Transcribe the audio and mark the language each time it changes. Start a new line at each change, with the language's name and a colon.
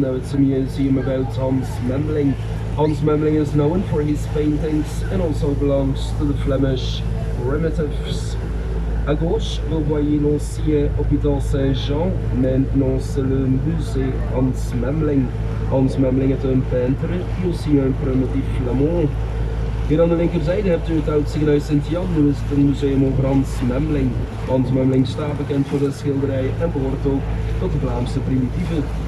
English: Now it's a museum about Hans Memling. Hans Memling is known for his paintings and also belongs to the Flemish primitives.
French: À gauche, vous voyez l'ancien hôpital Saint-Jean, maintenant c'est le musée Hans Memling. Hans Memling est un peintre et aussi un primitif flamand.
Dutch: Hier aan de linkerzijde hebt u het oud Sint-Jan, nu is het een museum over Hans Memling. Hans Memling staat bekend voor de schilderijen en behoort ook tot de Vlaamse primitieven.